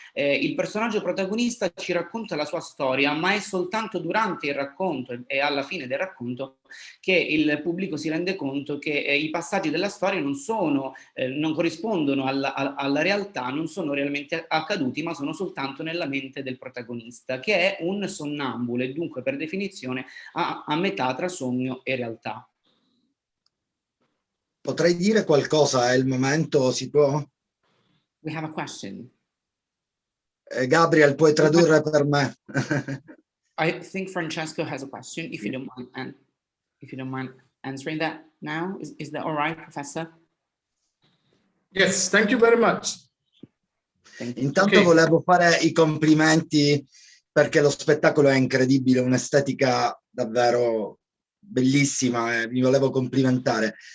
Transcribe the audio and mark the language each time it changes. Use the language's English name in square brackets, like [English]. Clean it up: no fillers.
[Italian] Il personaggio protagonista ci racconta la sua storia, ma è soltanto durante il racconto e alla fine del racconto che il pubblico si rende conto che i passaggi della storia non corrispondono alla realtà, non sono realmente accaduti, ma sono soltanto nella mente del protagonista, che è un sonnambulo e dunque per definizione a metà tra sogno e realtà. Potrei dire qualcosa, è il momento, si può? [English] We have a question. [Italian] Gabriel, puoi tradurre per me? [English] I think Francesco has a question, if you don't mind. if you don't mind answering that now. Is that all right, Professor? Yes, thank you very much. [Italian] Intanto volevo fare i complimenti perché lo spettacolo è incredibile, un'estetica davvero bellissima, mi volevo complimentare.